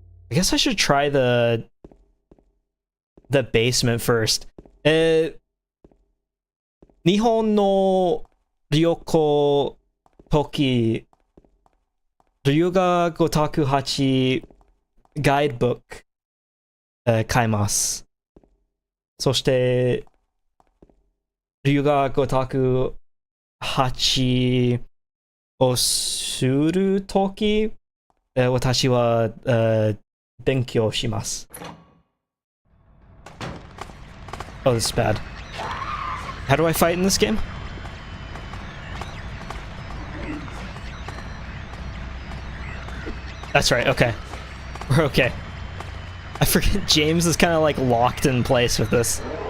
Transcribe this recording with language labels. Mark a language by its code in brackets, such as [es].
[en] I guess I should try the basement first. [ja] 日本の旅行時、龍が如く8ガイドブック、買います。そして、龍が如く8をするとき、私は、勉強します。 [en] Oh, this is bad. How do I fight in this game? That's right, okay. We're okay. I forget James is kind of like locked in place with this.